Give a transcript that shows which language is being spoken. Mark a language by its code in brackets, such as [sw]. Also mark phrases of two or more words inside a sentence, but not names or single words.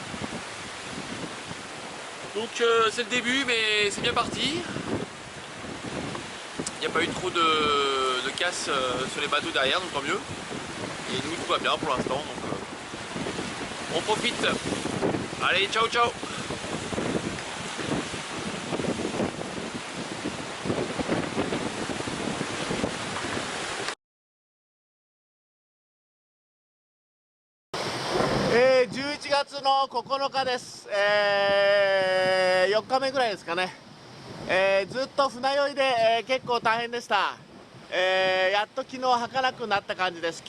[fr] Donc c'est le début, mais c'est bien parti. Il n'y a pas eu trop de casse sur les bateaux derrière, donc tant mieux. Et nous tout va bien pour l'instant, donc on profite. Allez, [it] ciao ciao. [ja] えー、11月の9日です、4日目ぐらいですかね、ずっと船酔いで、結構大変でした、やっと昨日吐かなくなった感じです。